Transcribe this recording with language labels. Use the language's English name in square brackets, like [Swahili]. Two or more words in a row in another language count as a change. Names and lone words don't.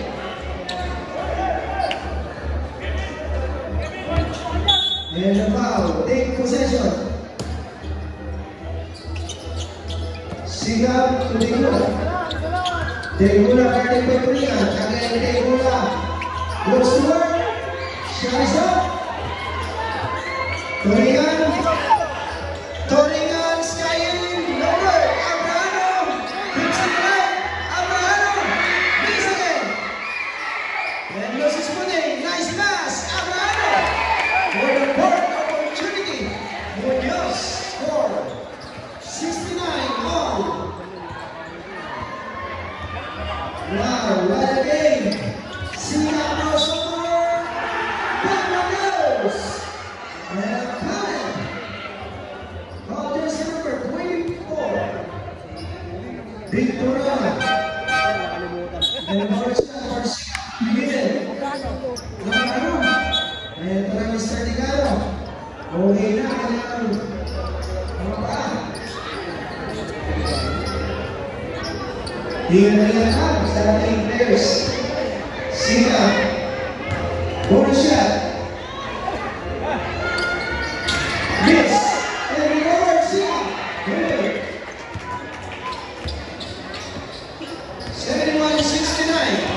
[English] And the foul, take possession. Singham to Tegula. Tegula guarding by Torian. Again, Tegula goes to work. Shots up. Torian. Torian, skying. No work. Abrahano. Picks it up. Abrahano. Miss again. And loses footing. Nice pass. Abrahano. For the fourth opportunity, Munoz scored 69 all. Wow, what a game! Singham goes over, Pablo goes, and Khaled, contest number 24, Victoria, and first for Miguel, and para Mr. [Filipino] Tigaro, okay na kanyang mga paa. Tingnan sa ating players. [English] Singham, bonus shot. Miss, and recover Singham. Good. 71-69.